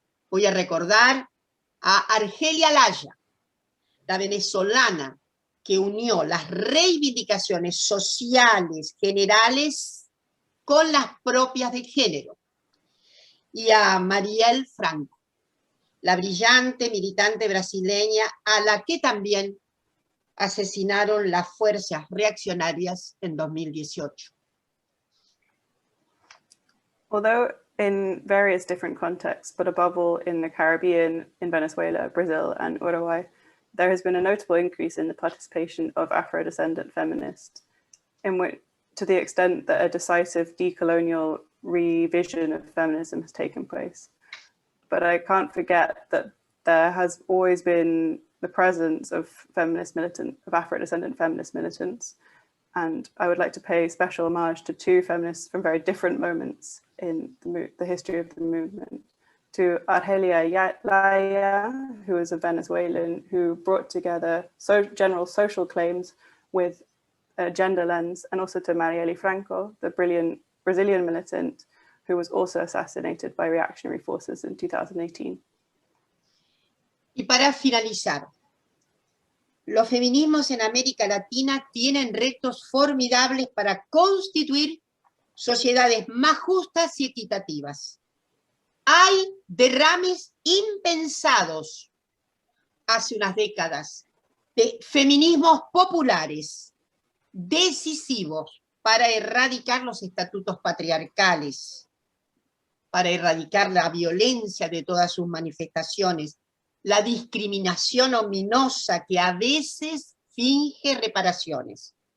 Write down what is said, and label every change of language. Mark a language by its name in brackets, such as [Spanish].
[Spanish] Voy a recordar a Argelia Laya, la venezolana que unió las reivindicaciones sociales generales con las propias de género, y a Marielle Franco, la brillante militante brasileña a la que también asesinaron las fuerzas reaccionarias en 2018. [English] Although in various different contexts, but above all in the Caribbean, in Venezuela, Brazil, and Uruguay, there has been a notable increase in the participation of Afro-descendant feminists, to the extent that a decisive decolonial revision of feminism has taken place. But I can't forget that there has always been the presence of Afro-descendant feminist militants. And I would like to pay special homage to two feminists from very different moments in the history of the movement. To Argelia Laya, who is a Venezuelan who brought together general social claims with a gender lens, and also to Marielle Franco, the brilliant Brazilian militant who was also assassinated by reactionary forces in 2018. [Spanish] Y para finalizar, los feminismos en América Latina tienen retos formidables para constituir sociedades más justas y equitativas. Hay derrames impensados hace unas décadas de feminismos populares decisivos para erradicar los estatutos patriarcales, para erradicar la violencia de todas sus manifestaciones, la discriminación ominosa que a veces finge reparaciones.